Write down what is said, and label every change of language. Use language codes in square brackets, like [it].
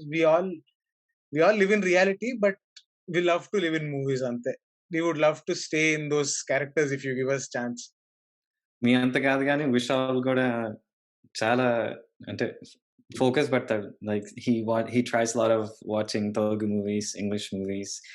[en] We all live in reality, but we love to live in movies ante. We would love to stay in those characters if you give us chance. [te] మీ అంత కాదు కానీ విశాల్ కూడా చాలా అంటే focus పెడతాడు. [en] Like he tries a lot of watching Telugu movies, English movies.